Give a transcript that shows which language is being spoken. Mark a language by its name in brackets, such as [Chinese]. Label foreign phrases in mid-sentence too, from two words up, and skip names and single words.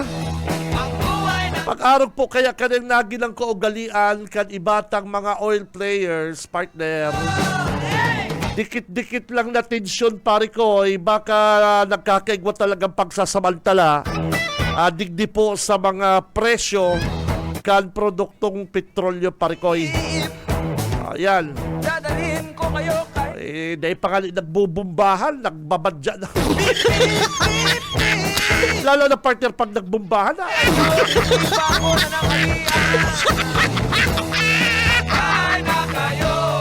[Bikol] Pag-araw po kaya kanang nagi ng kaugalian kan ibatang mga [English] oil players, [Bikol] partner. Dikit-dikit lang na tensyon, pare ko, baka nagkakaigwa talagang pagsasamantala. Digdi po sa mga presyo kan produktong petrolyo, pare ko. [Filipino] Ayan. Dadalhin ko kayo kay Dahil pa nga nagbubumbahan, nagbabadya na. Lalo na partner pag nagbumbahan na. [Bikol] bako na ng halian. Ay na kayo.